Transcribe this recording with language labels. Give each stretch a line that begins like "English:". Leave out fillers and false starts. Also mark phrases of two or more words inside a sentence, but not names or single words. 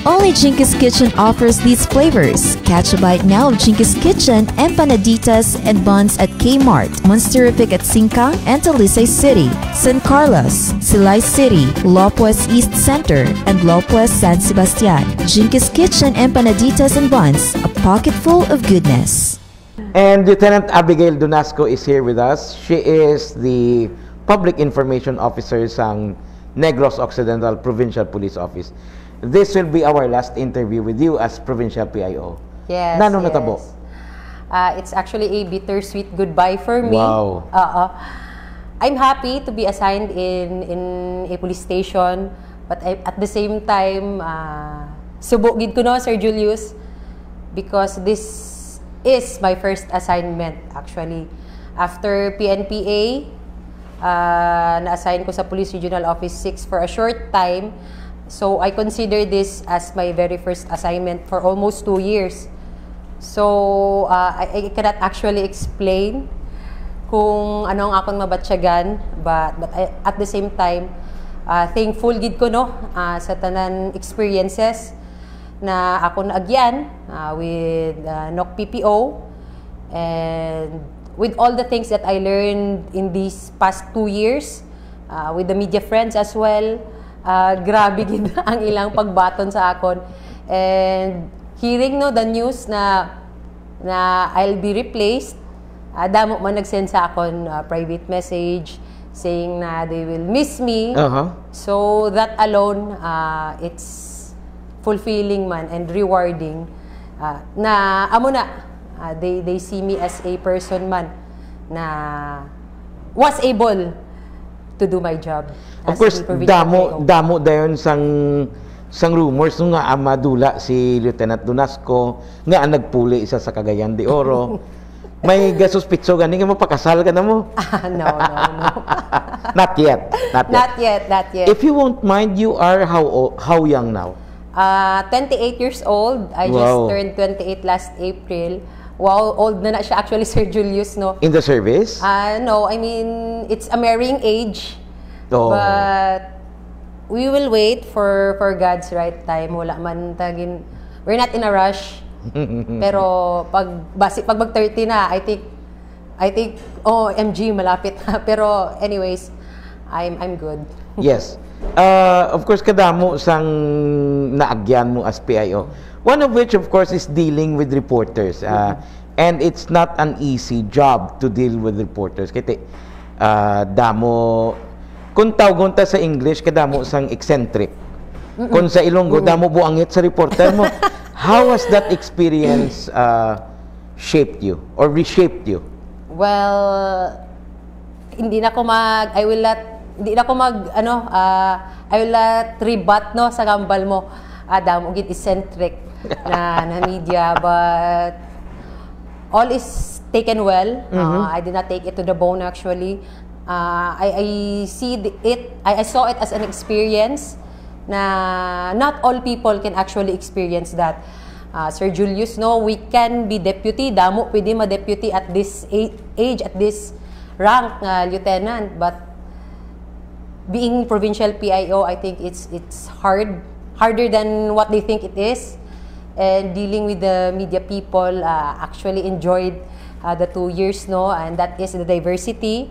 English: Only Jinkies Kitchen offers these flavors. Catch a bite now of Jinkies Kitchen empanaditas and buns at Kmart, Monsterific at Singkang and Talisay City, San Carlos, Silay City, Lopez East Center, and Lopez San Sebastian. Jinkies Kitchen empanaditas and buns, a pocket full of goodness. And Lieutenant Abigail Donasco is here with us. She is the Public Information Officer sa Negros Occidental Provincial Police Office. This will be our last interview with you as Provincial PIO. Yes,
Hiligaynon: Nanong
English: yes.
Hiligaynon: natabo?
English: It's actually a bittersweet goodbye for me. Wow. I'm happy to be assigned in a police station, but at the same time,
Hiligaynon: subo gid ko no, Sir Julius,
English: because this is my first assignment actually. After PNPA,
Hiligaynon: na-assign ko sa
English: Police Regional Office 6 for a short time. So, I consider this as my very first assignment for almost 2 years. So, I cannot actually explain
Hiligaynon: kung ano ang akong mabatsyagan,
English: but at the same time, thankful
Hiligaynon: gid ko no sa tanan
English: experiences
Hiligaynon: na ako naagyan
English: with NOC PPO, and with all the things that I learned in these past 2 years, with the media friends as well.
Hiligaynon: Grabe gid ang ilang pagbaton sa akon,
English: and hearing no the news na I'll be replaced,
Hiligaynon: damo man nagsend sa akon
English: private message saying na they will miss me. So that alone, it's fulfilling man and rewarding,
Hiligaynon: na amo na
English: they see me as a person man na was able to do my job. Of course,
Hiligaynon: damo dayon sang rumors nga amadula si Lieutenant Donasco nga nagpuli isa sa Cagayan de Oro. May gasuspitso gani nga mapakasal ka na mo?
English: No. Not yet. Not yet. If you won't mind, you are how young now? 28 years old. I just turned 28 last April. Wow, old
Hiligaynon: na siya
English: actually, Sir Julius, no? In the service? No, I mean, it's a marrying age. Oh. But we will wait for God's right time.
Hiligaynon: Wala man tagin.
English: We're not in a rush.
Hiligaynon: Pero pag mag-30 na,
English: I think MG
Hiligaynon: malapit na.
English: Pero anyways, I'm good. Yes. Of course,
Hiligaynon: kadamo sang naagyan mo as PIO.
English: One of which, of course, is dealing with reporters. And it's not an easy job to deal with reporters.
Hiligaynon: Kaya damo, kung tawag sa English, kadamo sang eccentric. Kung sa Ilonggo, damo buangit sa reporter mo.
English: How has that experience shaped you or reshaped you? Well, I will not rebut
Hiligaynon: no sa gambal mo. Damo gid eccentric na media,
English: but all is taken well. I did not take it to the bone actually. I saw it as an experience na not all people can actually experience that. Sir Julius, no, we can be deputy,
Hiligaynon: damo pwede ma-deputy
English: at this age, at this rank, lieutenant, but being provincial PIO, I think it's harder than what they think it is. And dealing with the media people, actually enjoyed the 2 years, no, and that is the diversity.